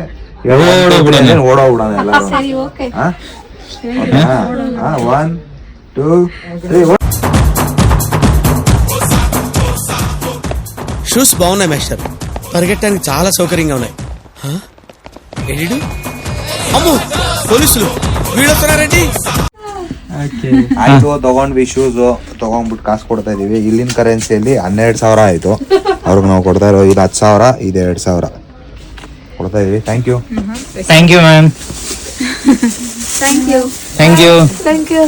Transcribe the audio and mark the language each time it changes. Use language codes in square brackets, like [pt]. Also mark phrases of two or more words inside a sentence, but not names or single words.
[kn] ಓಡೋಗ್ಬಿಡೋಣ ಎಲ್ಲರೂ. 1 2 3. [te] షూస్ బాగున్నాయి మాస్టర్, పరిగెట్టడానికి చాలా సౌకర్యంగా ఉన్నాయి. ఎడిడు అమ్మో పోలీసులు వీడొస్తున్నారండి. [kn] ಆಯ್ತು, ತಗೊಂಡ್ವಿ ಶೂಸ್. ತಗೊಂಡ್ಬಿಟ್ಟು ಕಾಸು ಕೊಡ್ತಾ ಇದೀವಿ. ಇಲ್ಲಿನ ಕರೆನ್ಸಿಯಲ್ಲಿ 12,000 ಆಯ್ತು. ಅವ್ರಿಗೆ ನಾವು ಕೊಡ್ತಾ ಇರೋ ಇದು 10,000, ಇದು 2,000 ಕೊಡ್ತಾ ಇದೀವಿ. [en] thank you ma'am. thank you.